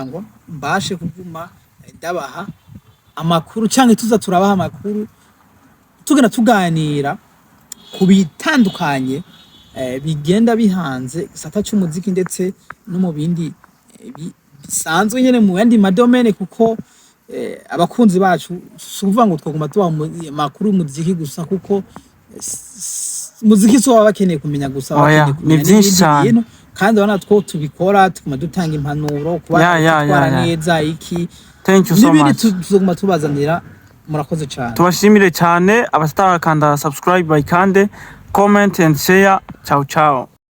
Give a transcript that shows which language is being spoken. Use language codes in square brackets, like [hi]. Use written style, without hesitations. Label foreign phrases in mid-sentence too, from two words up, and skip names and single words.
[rw] ngo mbashe kuguma ndabaha amakuru cyangwa tuza turabaha amakuru tugenda tuganira ku bitandukanye bigenda bihanze gisata cy'umuziki ndetse no mu bindi bisanzwe nyene mu yandi madomene kuko abakunzi bacu suvuga ngo twaguma tuba amakuru y'umuziki gusa kuko muziki so bakeneye kumenya gusa bakeneye kumenya byinshi cyane kandi abana two tubikora tukuma dutanga impanuro kuba twara neza iki [en] thank you so much [rn] tuzoguma tubazanira murakoze cyane [rw] tubashimire cyane abatarakanda subscribe bayikande [en] comment and share [it] ciao ciao